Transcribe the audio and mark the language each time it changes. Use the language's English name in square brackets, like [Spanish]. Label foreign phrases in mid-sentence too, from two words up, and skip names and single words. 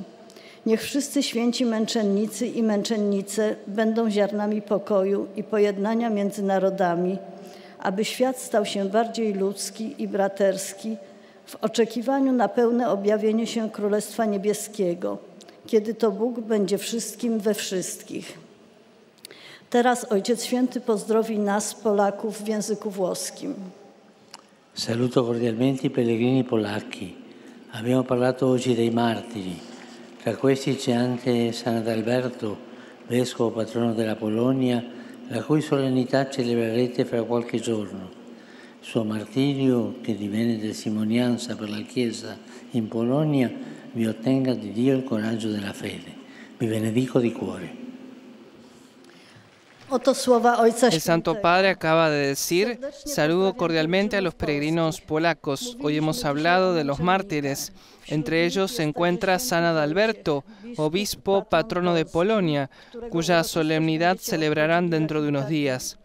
[Polish] Niech wszyscy święci męczennicy i męczennice będą ziarnami pokoju i pojednania między narodami, aby świat stał się bardziej ludzki i braterski w oczekiwaniu na pełne objawienie się Królestwa Niebieskiego, kiedy to Bóg będzie wszystkim we wszystkich. Teraz Ojciec Święty pozdrowi nas, Polaków, w języku włoskim. [Italian] Saluto cordialmente i pellegrini polacchi. Abbiamo parlato oggi dei martiri. Tra questi c'è anche Sant'Alberto, vescovo patrono della Polonia, la cui solennità celebrerete fra qualche giorno. Il suo martirio, che divenne testimonianza per la Chiesa in Polonia, vi ottenga di Dio il coraggio della fede. Vi benedico di cuore. [Spanish] El Santo Padre acaba de decir: saludo cordialmente a los peregrinos polacos. Hoy hemos hablado de los mártires. Entre ellos se encuentra San Adalberto, obispo patrono de Polonia, cuya solemnidad celebrarán dentro de unos días.